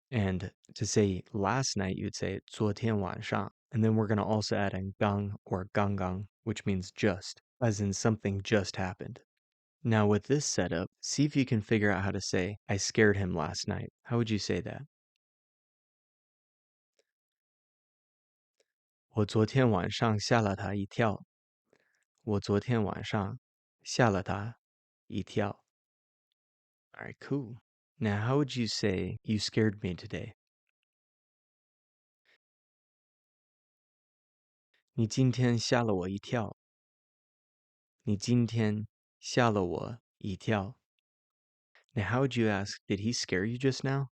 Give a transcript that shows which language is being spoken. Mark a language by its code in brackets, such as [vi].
[en] And to say last night, you'd say [zh] 昨天晚上. [en] And then we're going to also add in gang or gangang, which means just, as in something just happened. Now with this setup, see if you can figure out how to say, I scared him last night. How would you say that? [zh] 我昨天晚上吓了他一跳。我昨天晚上吓了他一跳。 [en] All right, cool. Now, how would you say you scared me today? [zh] 你今天吓了我一跳。你今天吓了我一跳。 [en] Now, how would you ask, did he scare you just now?